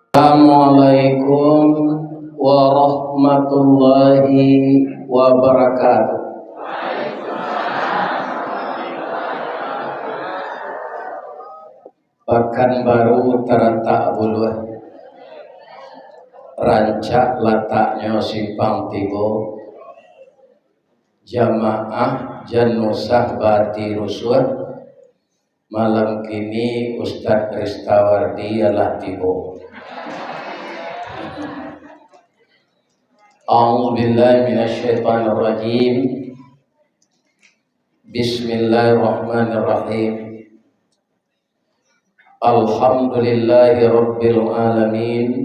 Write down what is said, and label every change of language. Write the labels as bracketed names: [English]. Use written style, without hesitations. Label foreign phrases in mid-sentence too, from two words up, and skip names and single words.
[Arabic] السلام عليكم ورحمة الله وبركاته. [Minangkabau] Pekanbaru terletak buluh, rancak letaknya simpang tigo, jamaah janusah bati rusuh. Malam kini Ustadz Ristawardi ialah tibo. [Arabic] أعوذ بالله من الشيطان الرجيم. بسم الله الرحمن الرحيم. الحمد لله رب العالمين.